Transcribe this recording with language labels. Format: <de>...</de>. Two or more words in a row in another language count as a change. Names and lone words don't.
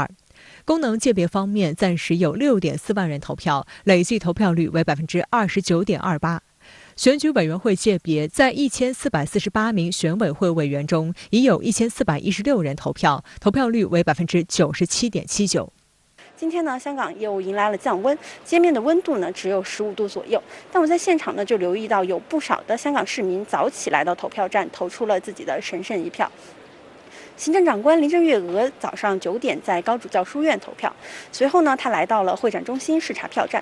<zh>功能界別方面，暫時有6.4萬人投票，累計投票率為29.28%。選舉委員會界別在1448名選委會委員中，已有1416人投票，投票率為97.79%。今天呢，香港又迎来了降温，街面的温度呢只有15度左右。但我在现场呢就留意到，有不少的香港市民早起来到投票站，投出了自己的神圣一票。行政长官林郑月娥早上9点在高主教书院投票，随后呢，他来到了会展中心视察票站。</zh>